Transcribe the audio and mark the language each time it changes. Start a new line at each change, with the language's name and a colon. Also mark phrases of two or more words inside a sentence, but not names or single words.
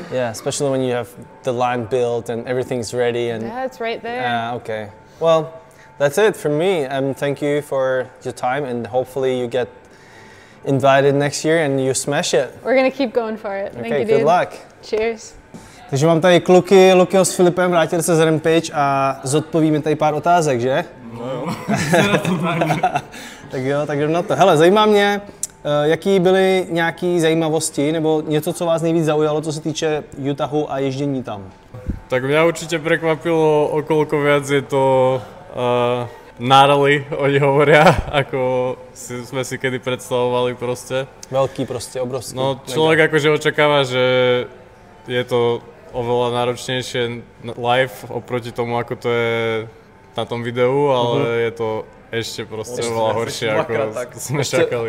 English: Yeah, especially when you have the line built and everything's ready. And yeah, it's right there. Yeah, okay. Well, that's it for me. Thank you for your time, and hopefully you get invited next year and you smash it. We're gonna keep going for it. Thank you, dude. Good luck. Cheers.
Czech: Takže mám tady Lukyho s Filipem, vrátili se z Rampage a zodpovíme tady pár otázek, že? No. Tak jo, tak jdem na to. Hele, zajímá mě, jaký byly nějaké zajímavosti nebo něco, co vás nejvíc zaujalo, co se týče Utahu a ježdění tam?
Slovak: Tak mňa určite prekvapilo, okoľko viac je to nárally, oni hovoria, ako sme si kedy predstavovali proste. Veľký proste, obrovský. No človek akože očakáva, že je to oveľa náročnejšie live oproti tomu, ako to je na tom videu, ale je to ešte proste oveľa horšie, ako sme čakali.